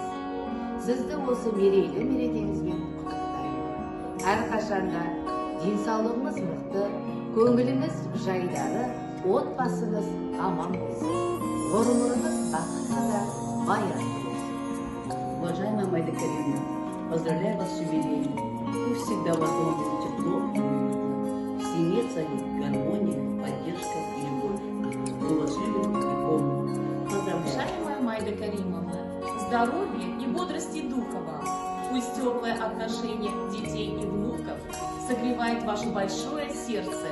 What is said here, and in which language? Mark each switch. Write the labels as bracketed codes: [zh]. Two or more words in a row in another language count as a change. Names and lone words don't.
[kk] Сізді осы мерейлі мерекеңізбен құттықтаймын. Әрқашанда денсаулығыңыз мықты, көңіліңіз жайдары, отбасыңыз аман болсын. Ғұмырыңыз бақытты да баянды болсын. [ru] Уважаемая Майда Каримовна, поздравляю вас с юбилеем. Пусть всегда у вас дома будет тепло, в семье царит гармония, поддержка и любовь. Мы вас любим и помним. Поздравляю. Уважаемая Майда Каримовна, здоровья и бодрости духа вам. Пусть теплое отношение детей и внуков согревает ваше большое сердце.